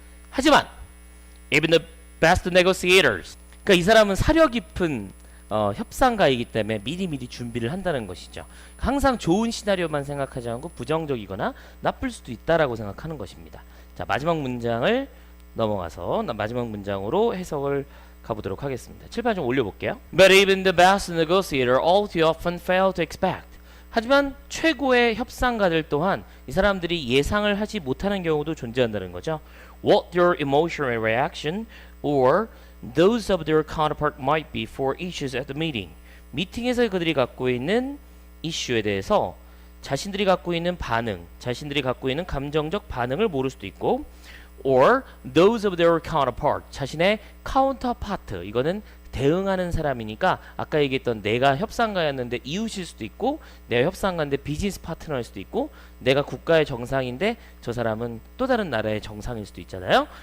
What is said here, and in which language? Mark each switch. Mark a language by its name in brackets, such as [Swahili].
[Korean] 하지만 [English] even the best negotiators, [Korean] 그러니까 이 사람은 사려 깊은 협상가이기 때문에 미리미리 준비를 한다는 것이죠. 항상 좋은 시나리오만 생각하지 않고 부정적이거나 나쁠 수도 있다라고 생각하는 것입니다. 자, 마지막 문장을 넘어가서 마지막 문장으로 해석을 가보도록 하겠습니다. 칠판 좀 올려볼게요. [English] But even the best negotiator all too often fail to expect. [Korean] 하지만 최고의 협상가들 또한 이 사람들이 예상을 하지 못하는 경우도 존재한다는 거죠. [English] What their emotional reaction or those of their counterpart might be for issues at the meeting. [Korean] 미팅에서 그들이 갖고 있는 이슈에 대해서 자신들이 갖고 있는 반응, 자신들이 갖고 있는 감정적 반응을 모를 수도 있고 [English] or those of their counterpart, [Korean] 자신의 counterpart, 이거는 대응하는 사람이니까 아까 얘기했던 내가 협상가였는데 이웃일 수도 있고 내가 협상가인데 비즈니스 파트너일 수도 있고 내가 국가의 정상인데 저 사람은 또 다른 나라의 정상일 수도 있잖아요.